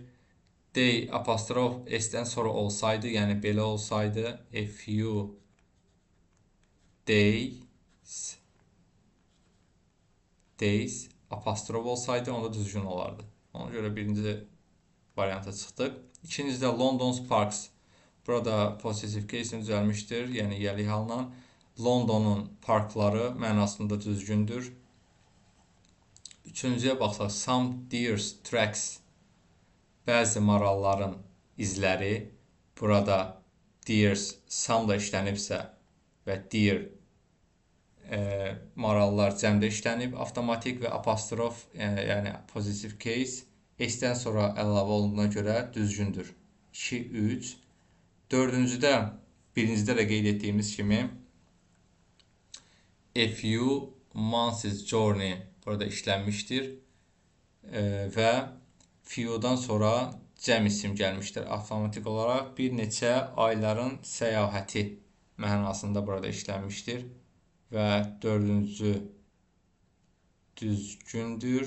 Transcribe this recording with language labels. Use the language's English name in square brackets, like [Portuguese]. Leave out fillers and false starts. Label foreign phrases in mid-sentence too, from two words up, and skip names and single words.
[Azerbaijani] D apostrof S-dən sonra olsaydı, yəni belə olsaydı, [English] a few days [Azerbaijani] apostrof olsaydı, onda düzgün olardı. Ona görə birinci varianta çıxdıq. İkincidə [English] London's Parks. [Azerbaijani] Burada [English] positive case [Azerbaijani] düzəlmişdir, yəni yəli halına. Londonun parkları mənasında düzgündür. Üçüncüyə baxsaq, [English] some deer's tracks. [Azerbaijani] Bəzi maralların izləri. Burada deer's some-la işlənibsə və deer marallar cəmdə işlənib, avtomatik və apostrof, yəni [English] positive case [Azerbaijani] S-dən sonra əlavə olunduğuna görə düzgündür. 2, 3. Dördüncüdə, birincidə də qeyd etdiyimiz kimi [English] a few months journey [Azerbaijani] burada işlənmişdir və few-dan sonra cəm isim gəlmişdir. Avtomatik olaraq bir neçə ayların səyahəti mənasında burada işlənmişdir və dördüncü düzgündür.